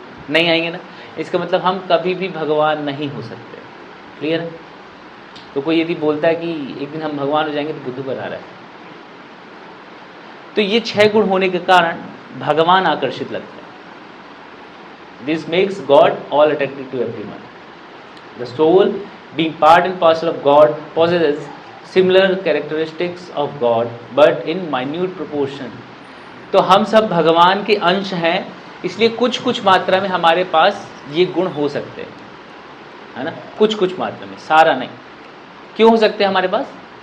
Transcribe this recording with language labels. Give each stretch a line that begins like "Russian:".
Hindi: नहीं आएंगे ना? इसका मतलब हम कभी भी भगवान नहीं हो सकते। क्लियर है? तो कोई यदि बोलता है कि एक दिन हम भगवान हो जाएंगे तो बुद्धू पर आ रहा है। तो ये 6 गुण होने के कारण भगवान आकर्षित लगता है।
English: This makes God all attracted to everyone. The soul being part and parcel of God possesses similar characteristics of God but in minute proportion।
Hindi: तो हम सब भगवान के अंश हैं, इसलिए कुछ कुछ मात्रा में हमारे पास ये गुण हो सकते हैं, है ना? कुछ कुछ मात्रा में, सारा नहीं। क्यों हो सकते हैं हमारे पास?